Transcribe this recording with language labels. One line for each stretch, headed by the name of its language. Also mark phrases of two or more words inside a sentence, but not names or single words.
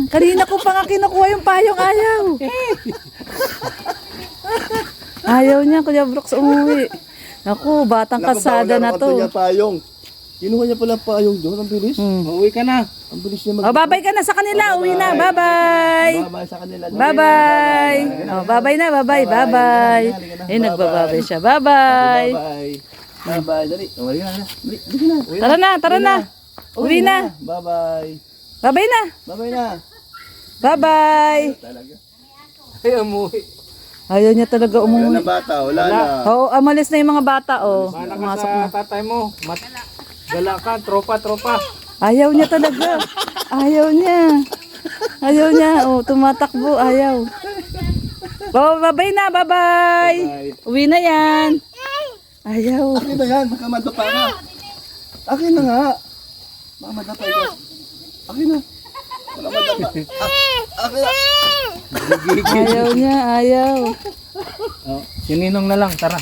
Filipino: Kanina ko pa nga kinukuha yung payong ayaw. Ayaw niya, Kuya Brooks, umuwi. Naku, batang kasada na to. Niya payong. Kinuha niya pala payong doon. Ang bilis. Uwi ka na. Ang bilis niya O, babay ka na sa kanila. Uwi na. Bye-bye. Babay sa kanila. Bye-bye. O, babay na. Bye-bye. Bye-bye. Eh, nagbababay siya. Bye-bye. Bye. Bye-bye. Dali. Uwi na. Dali. Dali na. Uwi Tara na, tara na. Uwi na. Bye-bye. Bye-bye na. Bye-bye na. Bye-bye. Talaga. Ay, umuwi. Ayaw niya talaga Wala umuwi. na bata. Wala na. Oo, amalis na yung mga bata, oh. Mana ka Pumasok sa na. tatay mo. Gala ka, tropa. Ayaw niya talaga. Ayaw niya. Ayaw niya. Oh, tumatakbo. Ayaw. Oh, bye-bye na. Bye-bye. Uwi na yan. Ayaw. Akin na yan. Baka madapa ka. Akin na nga. Baka madapa ka. Akin na. Wala madapa. Akin na. Ayaw niya. Ayaw. Oh, sininong na lang, tara.